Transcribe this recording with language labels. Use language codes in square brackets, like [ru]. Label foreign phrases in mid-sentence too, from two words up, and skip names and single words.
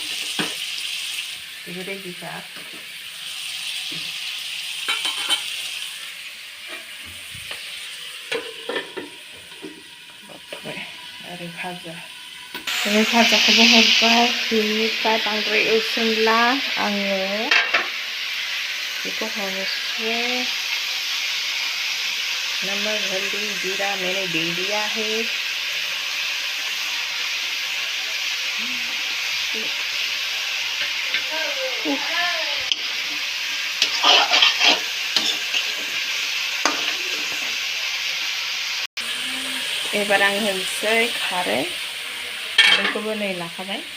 [brx] बेबो रेडिखा ओरै भाजा Ini भाजाखौबो हरबाय बिनिफ्राय बांद्राय एवसोमला आङो बेखौ हरनोसै [hi] नमक हल्दी जीरा मैंने दे दिया है [brx] एबार आं होनोसै खारै खारैखौबो नै लाखाबाय